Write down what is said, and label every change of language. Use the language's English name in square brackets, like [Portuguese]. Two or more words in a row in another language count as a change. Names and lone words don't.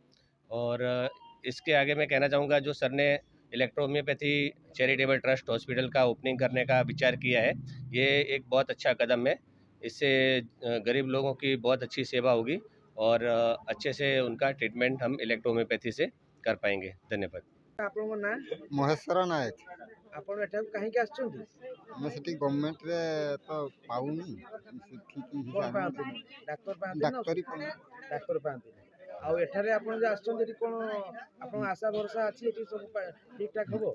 [Hindi] और इसके आगे मैं कहना चाहूँगा, जो सर ने इलेक्ट्रो होम्योपैथी चैरिटेबल ट्रस्ट हॉस्पिटल का ओपनिंग करने का विचार किया है, ये एक बहुत अच्छा कदम है। इससे गरीब लोगों की बहुत अच्छी सेवा होगी और अच्छे से उनका ट्रीटमेंट हम इलेक्ट्रो होम्योपैथी से कर पाएंगे। धन्यवाद। [Odia] ଆପଣଙ୍କ ନାଁ? ମହେଶ୍ୱର ନାୟକ। ଆପଣ ଏଠାକୁ କାହିଁକି ଆସିଛନ୍ତି? ଆମେ ସେଠି ଗଭର୍ଣ୍ଣମେଣ୍ଟରେ ତ ପାଉନି, ସେଠିକି କ'ଣ ପାଆନ୍ତିନି? ଡାକ୍ତର ପାଆନ୍ତିନି ନା ଡାକ୍ତରୀ କ'ଣ ଡାକ୍ତର ପାଆନ୍ତିନି? ଆଉ ଏଠାରେ ଆପଣ ଯେ ଆସିଛନ୍ତି ଏଠି କ'ଣ ଆପଣଙ୍କ ଆଶା ଭରସା ଅଛି ଏଠି ସବୁ ଠିକ୍ ଠାକ୍ ହବ?